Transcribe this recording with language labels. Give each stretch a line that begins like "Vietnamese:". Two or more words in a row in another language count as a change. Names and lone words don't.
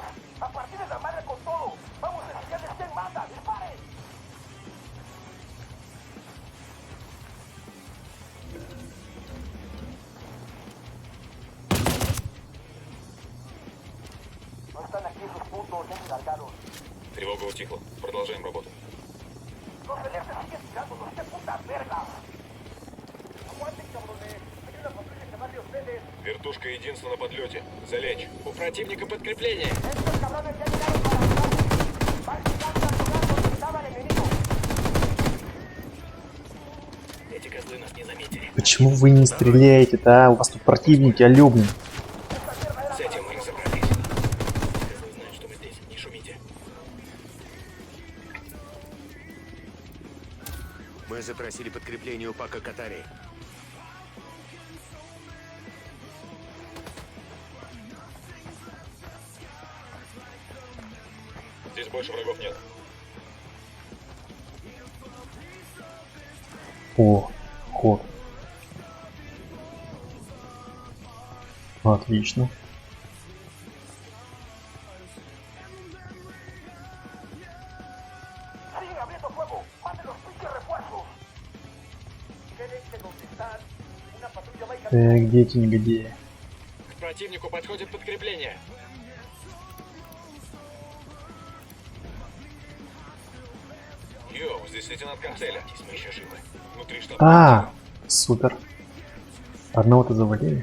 Spanish: A partir de la madre con todo. Vamos a enseñarles quién manda. ¡Disparen! No están aquí esos puntos, ya se largaron.
Russian: Тревога утихла. Продолжаем работу.
Spanish: Los celestes siguen tirándonos, qué putas vergas. Aguanten, cabrones. Hay una patrulla que va de ustedes.
Russian: Вертушка единственная на подлете. Залечь. У противника подкрепление. Estos cabrones ya llegaron para ayudar. Van llegando al lugar donde estaba el enemigo. Эти козлы нас не заметили. Почему вы не стреляете-то, а? У вас тут противники, алё, блин. С этим мы разобрались. Козлы знают, что мы здесь. Не шумите. Мы запросили подкрепление у Пака Катари. Здесь больше врагов нет. О, ход. Отлично.
Spanish: Siguen abriendo fuego. Manden los pinches refuerzos. Quédense donde están. Una patrulla va a ir
Russian: Где эти негодяи? К противнику подходит подкрепление. Йоу, здесь лейтенант Кантеля. Здесь мы еще живы. Внутри штаба. А, супер. Одного-то завалили.